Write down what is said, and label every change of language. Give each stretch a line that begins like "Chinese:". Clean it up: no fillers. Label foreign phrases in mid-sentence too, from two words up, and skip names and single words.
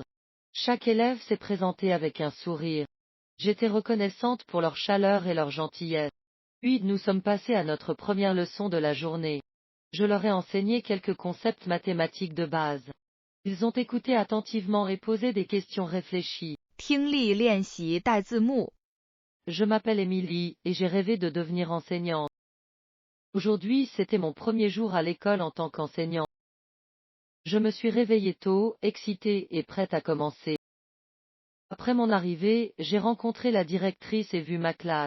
French: Chaque élève s'est présenté avec un sourire. J'étais reconnaissante pour leur chaleur et leur gentillesse. Puis nous sommes passés à notre première leçon de la journée. Je leur ai enseigné quelques concepts mathématiques de base. Ils ont écouté attentivement et posé des questions réfléchies.
Chinese: 听力练习带字幕。
French: Je m'appelle Émilie et j'ai rêvé de devenir enseignante. Aujourd'hui, c'était mon premier jour à l'école en tant qu'enseignante. Je me suis réveillée tôt, excitée et prête à commencer. Après mon arrivée, j'ai rencontré la directrice et vu ma classe.